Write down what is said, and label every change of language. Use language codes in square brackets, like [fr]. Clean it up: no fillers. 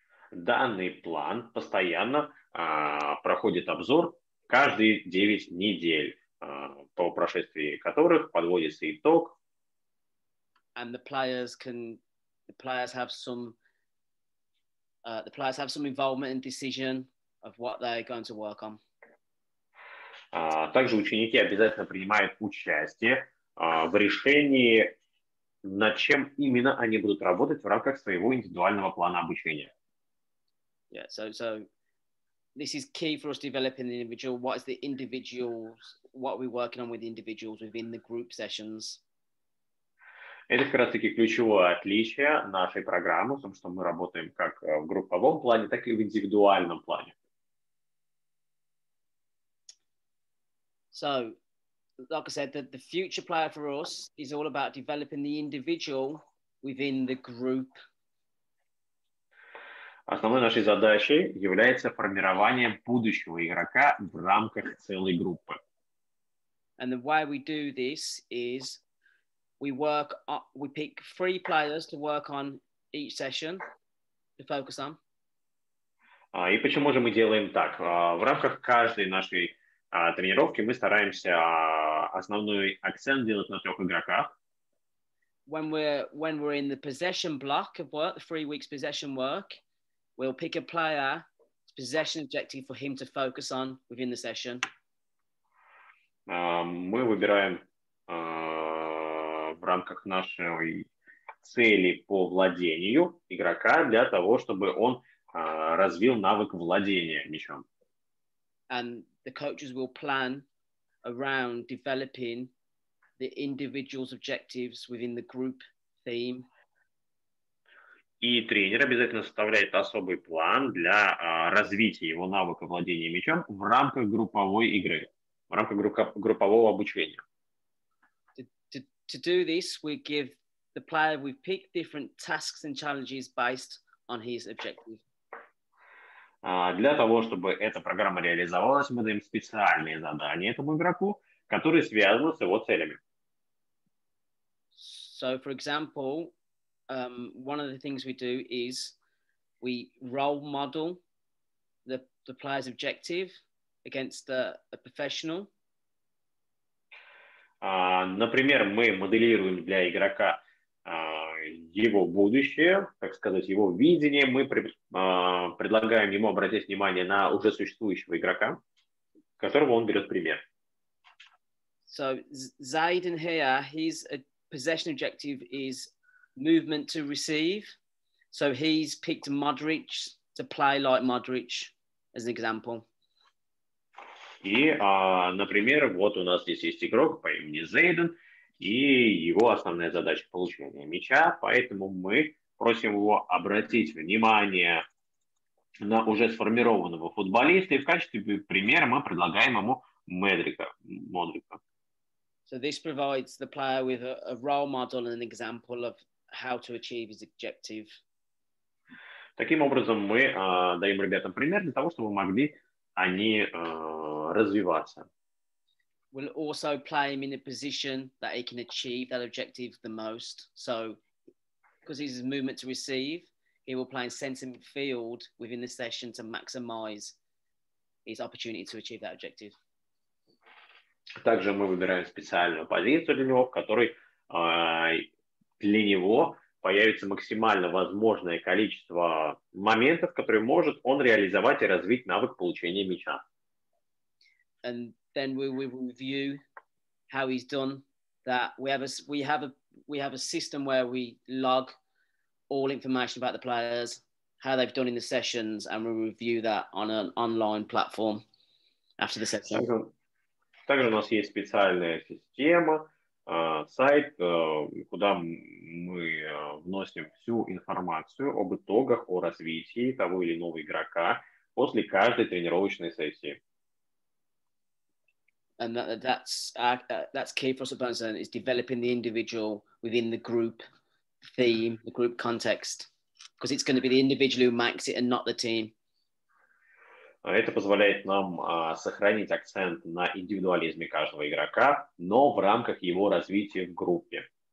[ru] Данный план постоянно проходит обзор каждые 9 недель, по прошествии которых подводится итог. [en] And the players have some involvement in decision of what they're going to work on. [ru] Также ученики обязательно принимают участие в решении, над чем именно они будут работать в рамках своего индивидуального плана обучения. [en] Yeah, so this is key for us developing the individual. What is the individuals? What are we working on with the individuals within the group sessions? [ru] Это как раз-таки ключевое отличие нашей программы, в том, что мы работаем как в групповом плане, так и в индивидуальном плане. [en] So, like I said, the future player for us is all about developing the individual within the group. [ru] Основной нашей задачей является формирование будущего игрока в рамках целой группы. [en] And the way we do this is we pick 3 players to work on each session to focus on. [ru] И почему же мы делаем так? В рамках каждой нашей тренировки мы стараемся основной акцент делать на 3 игроках. [en] When we're in the possession block of work, the 3 weeks possession work, we'll pick a player, possession objective for him to focus on within the session. [ru] Мы выбираем в рамках нашей цели по владению игрока для того, чтобы он развил навык владения мячом. [en] And the coaches will plan around developing the individual's objectives within the group theme. [ru] И тренер обязательно составляет особый план для развития его навыка владения мячом в рамках групповой игры, в рамках группового обучения. [en] To do this, we give the player we pick different tasks and challenges based on his objective. [ru] Для того, чтобы эта программа реализовалась, мы даем специальные задания этому игроку, которые связаны с его целями. [en] So, for example, one of the things we do is we role model the player's objective against a professional. [ru] Например, мы моделируем для игрока его будущее, так сказать, его видение. Мы предлагаем ему обратить внимание на уже существующего игрока, которого он берет пример. [en] So Zayden here, his possession objective is movement to receive. So he's picked Modric to play like Modric as an example. [ru] И, например, вот у нас здесь есть игрок по имени Зейден, и его основная задача — получение мяча, поэтому мы просим его обратить внимание на уже сформированного футболиста, и в качестве примера мы предлагаем ему Модрика. [en] So this provides the player with a role model and an example of how to achieve his objective. [ru] Таким образом, мы даем ребятам пример для того, чтобы могли они развиваться. [en] We'll also play him in a position that he can achieve that objective the most. So, because he's movement to receive, he will play in centre midfield within the session to maximise his opportunity to achieve that objective. [ru] Также мы выбираем специальную позицию для него, в которой для него появится максимально возможное количество моментов, которые может он реализовать и развить навык получения мяча. [en] And then we will review how he's done that. We have a system where we log all information about the players, how they've done in the sessions, and we'll review that on an online platform after the session. [ru] Также у нас есть специальная система, сайт, куда мы вносим всю информацию об итогах, о развитии того или иного игрока после каждой тренировочной сессии. [en] And that's key for us at Burnson, is developing the individual within the group theme, the group context, because it's going to be the individual who makes it and not the team. [ru] Это позволяет нам сохранить акцент на индивидуализме каждого игрока, но в рамках его развития в группе.